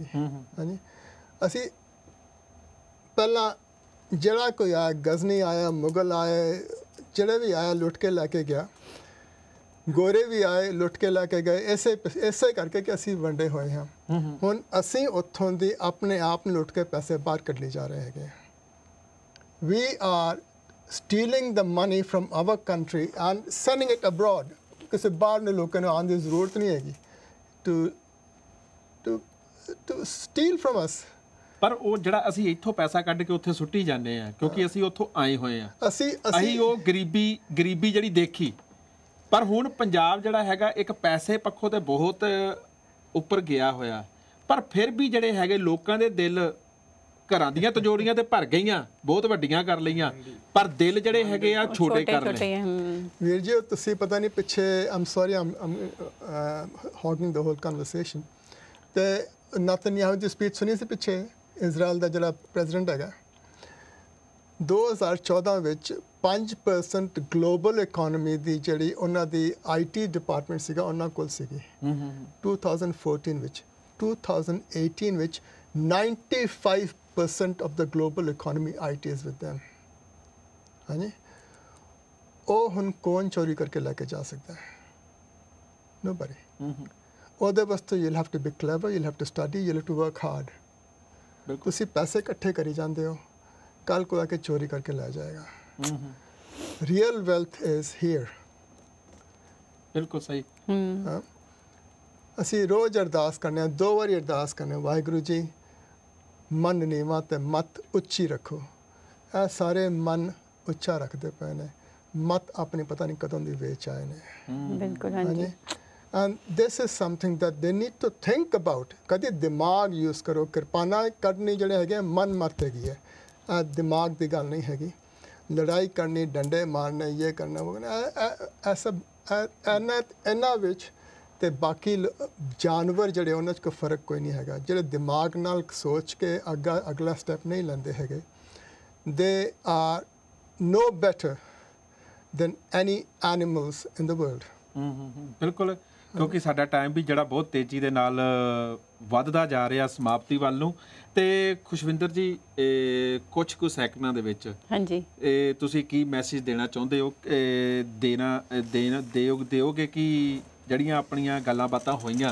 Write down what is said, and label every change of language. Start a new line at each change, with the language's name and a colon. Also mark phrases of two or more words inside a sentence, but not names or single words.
Punjabi: ਹਾਂਜੀ, ਅਸੀਂ ਪਹਿਲਾਂ ਜਿਹੜਾ ਕੋਈ ਆਇਆ, ਗਜ਼ਨੀ ਆਇਆ, ਮੁਗਲ ਆਏ, ਜਿਹੜੇ ਵੀ ਆਇਆ ਲੁੱਟ ਕੇ ਲੈ ਕੇ ਗਿਆ, ਗੋਰੇ ਵੀ ਆਏ ਲੁੱਟ ਕੇ ਲੈ ਕੇ ਗਏ, ਇਸੇ ਕਰਕੇ ਕਿ ਅਸੀਂ ਵੰਡੇ ਹੋਏ ਹਾਂ। ਹੁਣ ਅਸੀਂ ਉੱਥੋਂ ਦੀ ਆਪਣੇ ਆਪ ਨੂੰ ਲੁੱਟ ਕੇ ਪੈਸੇ ਬਾਹਰ ਕੱਢ ਲਈ ਜਾ ਰਹੇ ਹੈਗੇ।
English: We are stealing the money from our country and sending it abroad,
Punjabi: ਕਿਸੇ ਬਾਹਰ ਦੇ ਲੋਕਾਂ ਨੂੰ ਆਉਣ ਦੀ ਜ਼ਰੂਰਤ ਨਹੀਂ ਹੈਗੀ
English: to steal from us।
Punjabi: ਪਰ ਉਹ ਜਿਹੜਾ ਅਸੀਂ ਇੱਥੋਂ ਪੈਸਾ ਕੱਢ ਕੇ ਉੱਥੇ ਸੁੱਟੀ ਜਾਂਦੇ ਆ, ਕਿਉਂਕਿ ਅਸੀਂ ਉੱਥੋਂ ਆਏ ਹੋਏ ਆ, ਅਸੀਂ ਉਹ ਗਰੀਬੀ ਜਿਹੜੀ ਦੇਖੀ। ਪਰ ਹੁਣ ਪੰਜਾਬ ਜਿਹੜਾ ਹੈਗਾ ਇੱਕ ਪੈਸੇ ਪੱਖੋਂ ਤੇ ਬਹੁਤ ਉੱਪਰ ਗਿਆ ਹੋਇਆ, ਪਰ ਫਿਰ ਵੀ ਜਿਹੜੇ ਹੈਗੇ ਲੋਕਾਂ ਦੇ ਦਿਲ, ਘਰਾਂ ਦੀਆਂ ਤਜੋਰੀਆਂ ਤੇ ਭਰ ਗਈਆਂ, ਬਹੁਤ ਵੱਡੀਆਂ ਕਰ ਲਈਆਂ, ਪਰ ਦਿਲ ਜਿਹੜੇ ਹੈਗੇ ਆ ਛੋਟੇ ਕਰ ਲਏ। ਵੀਰ ਜੀ ਤੁਸੀਂ ਪਤਾ ਨਹੀਂ ਪਿੱਛੇ,
English: I'm sorry I'm hogging the whole conversation,
Punjabi: ਤੇ ਨਤਨਯਾਹੂ ਦੀ ਸਪੀਚ ਸੁਣੀ ਸੀ ਪਿੱਛੇ, ਇਜ਼ਰਾਈਲ ਦਾ ਜਿਹੜਾ ਪ੍ਰੈਜ਼ੀਡੈਂਟ ਹੈਗਾ, 2014 ਵਿੱਚ 5%
English: global economy
Punjabi: ਦੀ ਜਿਹੜੀ ਉਹਨਾਂ ਦੀ
English: IT department
Punjabi: ਸੀਗਾ ਉਹਨਾਂ ਕੋਲ ਸੀਗੀ 2014 ਵਿੱਚ।
English: 2018 ਵਿੱਚ 95% of the global economy IT is with them।
Punjabi: ਹਾਂਜੀ, ਉਹ ਹੁਣ ਕੌਣ ਚੋਰੀ ਕਰਕੇ ਲੈ ਕੇ ਜਾ ਸਕਦਾ ਹੈ?
English: Nobody।
Punjabi: ਉਹਦੇ ਵਾਸਤੇ
English: you'll have to be clever, you'll have to study, you'll have to work hard।
Punjabi: ਤੁਸੀਂ ਪੈਸੇ ਇਕੱਠੇ ਕਰੀ ਜਾਂਦੇ ਹੋ, ਕੱਲ
Hindi: को आके चोरी करके ले जाएगा।
English: real wealth is here.
Hindi: बिल्कुल सही।
Punjabi: ਅਸੀਂ ਰੋਜ਼ ਅਰਦਾਸ ਕਰਨੇ ਆ, 2 ਵਾਰੀ ਅਰਦਾਸ ਕਰਨੇ, ਵਾਹਿਗੁਰੂ ਜੀ ਮਨ ਨੀਵਾਂ ਤੇ ਮਤ ਉੱਚੀ ਰੱਖੋ। ਇਹ ਸਾਰੇ ਮਨ ਉੱਚਾ ਰੱਖਦੇ ਪਏ ਨੇ, ਮਤ ਆਪਣੀ ਪਤਾ ਨਹੀਂ ਕਦੋਂ ਦੀ ਵੇਚ ਆਏ ਨੇ। ਬਿਲਕੁਲ ਹਾਂਜੀ।
English: and this is something that they need to think about।
Punjabi: ਕਦੇ ਦਿਮਾਗ ਯੂਜ਼ ਕਰੋ, ਕਿਰਪਾਨਾ ਕੱਢਣੀ ਜਿਹੜੇ ਹੈਗੇ ਮਨ ਮਤ ਹੈਗੀ ਹੈ, ਦਿਮਾਗ ਦੀ ਗੱਲ ਨਹੀਂ ਹੈਗੀ। ਲੜਾਈ ਕਰਨੀ, ਡੰਡੇ ਮਾਰਨੇ, ਇਹ ਕਰਨਾ ਉਹ ਕਰਨਾ, ਇਹ ਸਭ ਇਹਨਾਂ ਵਿੱਚ ਤੇ ਬਾਕੀ ਜਾਨਵਰ ਜਿਹੜੇ ਉਹਨਾਂ 'ਚ ਕੋਈ ਫਰਕ ਕੋਈ ਨਹੀਂ ਹੈਗਾ। ਜਿਹੜੇ ਦਿਮਾਗ ਨਾਲ ਸੋਚ ਕੇ ਅਗਲਾ ਸਟੈਪ ਨਹੀਂ ਲੈਂਦੇ ਹੈਗੇ,
English: they are no better than any animals in the world.
Punjabi: ਬਿਲਕੁਲ, ਕਿਉਂਕਿ ਸਾਡਾ ਟਾਈਮ ਵੀ ਜਿਹੜਾ ਬਹੁਤ ਤੇਜ਼ੀ ਦੇ ਨਾਲ ਵੱਧਦਾ ਜਾ ਰਿਹਾ ਸਮਾਪਤੀ ਵੱਲ ਨੂੰ। ਤੇ ਖੁਸ਼ਵਿੰਦਰ ਜੀ, ਕੁਝ ਕੁ ਸੈਕਿੰਡਾਂ ਦੇ ਵਿੱਚ ਹਾਂਜੀ ਤੁਸੀਂ ਕੀ ਮੈਸੇਜ ਦੇਣਾ ਚਾਹੁੰਦੇ ਹੋ? ਦਿਓਗੇ ਕਿ ਜਿਹੜੀਆਂ ਆਪਣੀਆਂ ਗੱਲਾਂ ਬਾਤਾਂ ਹੋਈਆਂ,